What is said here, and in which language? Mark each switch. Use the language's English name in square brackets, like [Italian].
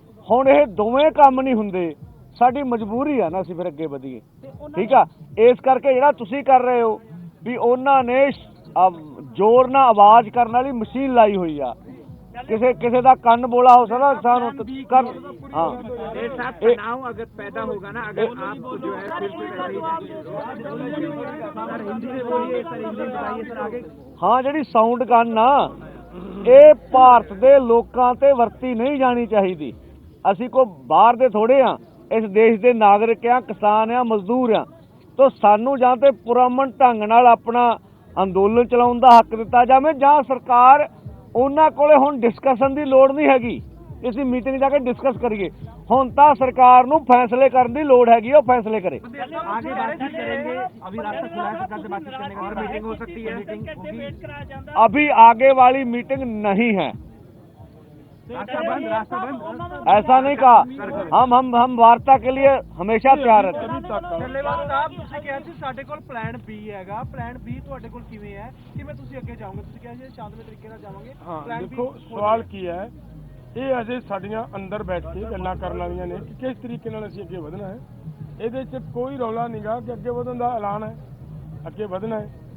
[Punjabi] ਹੁਣ ਇਹ ਦੋਵੇਂ ਕੰਮ ਨਹੀਂ ਹੁੰਦੇ, ਸਾਡੀ ਮਜਬੂਰੀ ਆ ਨਾ, ਅਸੀਂ ਫਿਰ ਅੱਗੇ ਵਧੀਏ। ਠੀਕ ਆ, ਇਸ ਕਰਕੇ ਜਿਹੜਾ ਤੁਸੀਂ ਕਰ ਰਹੇ ਹੋ ਵੀ ਉਹਨਾਂ ਨੇ ਜ਼ੋਰ ਨਾਲ ਆਵਾਜ਼ ਕਰਨ ਵਾਲੀ ਮਸ਼ੀਨ ਲਾਈ ਹੋਈ ਆ, ਕਿਸੇ ਦਾ ਕੰਨ ਬੋਲਾ ਹੋ ਸਕਦਾ ਸਾਨੂੰ ਕਰ। [Hindi] हाँ तनाव अगर पैदा होगा ना, अगर आपको जो है फिर से [Punjabi] हाँ ਜਿਹੜੀ ਸਾਊਂਡ ਗਨ ਆ ਇਹ ਭਾਰਤ ਦੇ ਲੋਕਾਂ ਤੇ ਵਰਤੀ ਨਹੀਂ ਜਾਣੀ ਚਾਹੀਦੀ। ਅਸੀਂ ਕੋਈ ਬਾਹਰ ਦੇ ਥੋੜੇ ਆ, ਇਸ ਦੇਸ਼ ਦੇ ਨਾਗਰਿਕ ਆ, ਕਿਸਾਨ ਆ, ਮਜ਼ਦੂਰ ਆ। ਤਾਂ ਸਾਨੂੰ ਜਾਂ ਤੇ ਪੁਰਅਮਨ ਢੰਗ ਨਾਲ ਆਪਣਾ ਅੰਦੋਲਨ ਚਲਾਉਣ ਦਾ ਹੱਕ ਦਿੱਤਾ ਜਾਵੇ, ਜਾਂ ਸਰਕਾਰ ਉਹਨਾਂ ਕੋਲੇ ਹੁਣ ਡਿਸਕਸ਼ਨ ਦੀ ਲੋੜ ਨਹੀਂ ਹੈਗੀ, ਅਸੀਂ ਮੀਟਿੰਗ ਜਾ ਕੇ ਡਿਸਕਸ ਕਰੀਏ। ਹੁਣ ਤਾਂ ਸਰਕਾਰ ਨੂੰ ਫੈਸਲੇ ਕਰਨ ਦੀ ਲੋੜ हैगी, ਉਹ फैसले करे। [Hindi] आगे बातचीत करेंगे, अभी रास्ता खुला है सरकार से बातचीत करने का, और मीटिंग हो सकती है, मीटिंग होगी। अभी आगे वाली मीटिंग नहीं है, रास्ता बंद ऐसा नहीं कहा। हम वार्ता के लिए हमेशा तैयार रहते हैं। [Punjabi] ਧੰਨਵਾਦ ਸਾਹਿਬ, ਤੁਸੀਂ ਕਿਹਾ ਸੀ ਸਾਡੇ ਕੋਲ ਪਲਾਨ B ਹੈਗਾ, ਪਲਾਨ B ਤੁਹਾਡੇ ਕੋਲ ਕਿਵੇਂ ਹੈ, ਕਿਵੇਂ ਤੁਸੀਂ ਅੱਗੇ ਜਾਓਗੇ? ਤੁਸੀਂ ਕਿਹਾ ਸੀ ਸ਼ਾਂਤਮਈ ਤਰੀਕੇ ਨਾਲ ਜਾਵਾਂਗੇ। ਹਾਂ ਦੇਖੋ ਸਵਾਲ ਕੀ ਹੈ, ਇਹ ਅਜੇ ਸਾਡੀਆਂ ਅੰਦਰ ਬੈਠ ਕੇ ਗੱਲਾਂ ਕਰਨ ਵਾਲੀਆਂ ਨੇ ਕਿ ਕਿਸ ਤਰੀਕੇ ਨਾਲ ਅਸੀਂ ਅੱਗੇ ਵਧਣਾ ਹੈ। ਇਹਦੇ 'ਚ ਕੋਈ ਰੌਲਾ ਨਹੀਂਗਾ ਕਿ ਅੱਗੇ ਵਧਣ ਦਾ ਐਲਾਨ ਹੈ, ਅੱਗੇ ਵਧਣਾ ਹੈ।